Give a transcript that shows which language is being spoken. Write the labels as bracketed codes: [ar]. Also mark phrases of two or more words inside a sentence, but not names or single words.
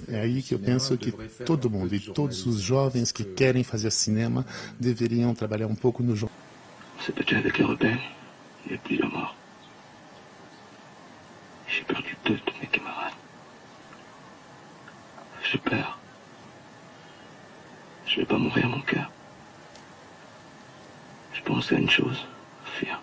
[pt] É [fr] faire [pt] aí [fr] du [pt] que eu [fr] cinéma [pt] penso que [fr] devraient faire [pt] todo [fr] un peu [pt] mundo [fr] de [pt] e todos os [fr] journalisme, [pt] jovens que [fr] parce [pt] querem fazer cinema deveriam trabalhar um pouco no jornal. [fr] On s'est battu avec les rebelles, il y a plusieurs morts. J'ai perdu 2 de mes camarades. J'ai peur. Je vais pas mourir, mon cœur. Je pense à une chose, fuir.